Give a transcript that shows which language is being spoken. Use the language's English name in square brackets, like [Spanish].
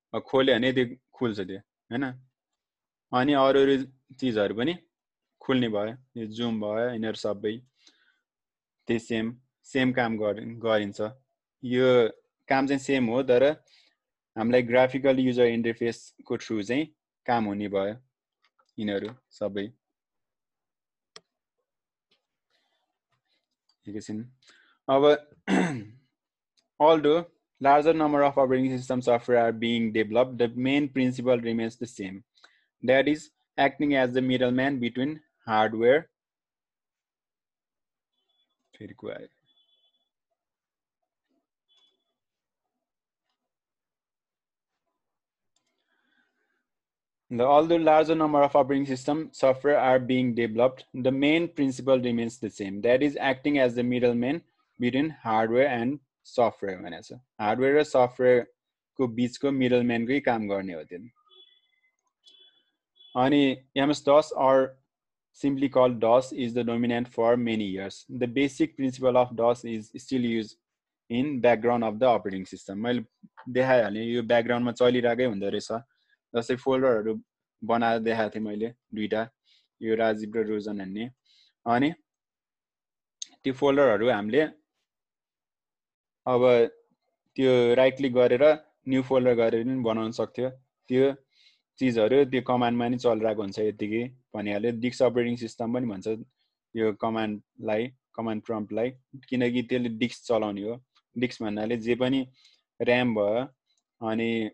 [Nepali] खोल्यो भने त्यो खुल्छ त्यो हैन अनि अरू चिजहरू पनि खुल्ने भयो यो जुम भयो यिनीहरू सबै त्यही सेम काम गरिन्छ यो काम चाहिँ सेम हो तर हामीलाई ग्राफिकल युजर इन्टरफेसको थ्रु चाहिँ काम हुने भयो यिनीहरू सबै एकैछिन अब [English] although larger number of operating system software are being developed, the main principle remains the same. That is acting as the middleman between hardware. Although larger number of operating system software are being developed, the main principle remains the same. That is acting as the middleman between hardware and software. Hardware and software [Nepali] को बीचको middleman को काम गर्ने हो त्यो अनि [English] MS-DOS or simply called DOS is the dominant for many years. The basic principle of DOS is still used in background of the operating system. [Nepali] मैले देखाइहालेँ यो background मा चलिरहेकै हुँदो रहेछ जस्तै फोल्डरहरू बनाएर देखाएको थिएँ मैले दुईटा यो राजीव र रोजन भन्ने अनि त्यो फोल्डरहरू हामीले अब त्यो राइट क्लिक गरेर न्यू फोल्डर गरेर पनि बनाउन सक्थ्यो त्यो चिजहरू त्यो कमान्डमा नि चलिरहेको हुन्छ यतिकै भनिहाल्यो डिस्क अपरेटिङ सिस्टम पनि भन्छ यो कमान्डलाई कमान्ड प्रम्प्टलाई किनकि त्यसले डिस्क चलाउने हो डिस्क भन्नाले जे पनि र्याम भयो अनि